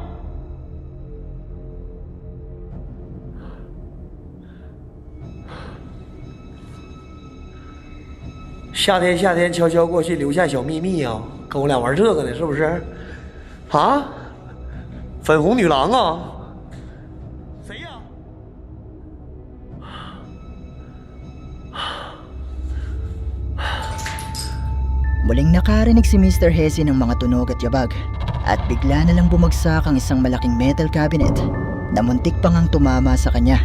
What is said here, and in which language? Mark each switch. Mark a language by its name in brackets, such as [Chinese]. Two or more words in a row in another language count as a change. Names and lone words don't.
[Chinese] 夏天悄悄过去留下小秘密啊，跟我俩玩这个呢，是不是？啊？粉红女郎啊？谁呀？ [Filipino] Muling nakarinig si Mr. Hesse ng mga tunog at yabag at bigla na lang bumagsak ang isang malaking [English] metal cabinet [Filipino] na muntik pang ang tumama sa kanya.